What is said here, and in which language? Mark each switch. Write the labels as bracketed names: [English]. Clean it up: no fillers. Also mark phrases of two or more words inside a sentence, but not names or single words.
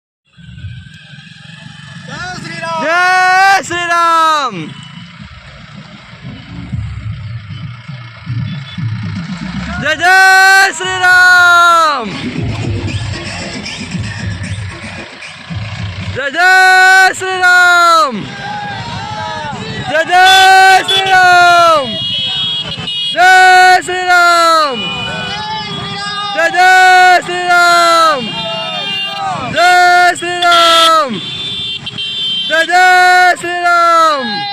[Gujarati] જય શ્રી રામ। જય જય શ્રી રામ। જય જય શ્રી રામ। [Hindi] जय जय श्री राम। जय श्री राम। जय जय श्री राम। जय श्री राम। जय जय श्री राम।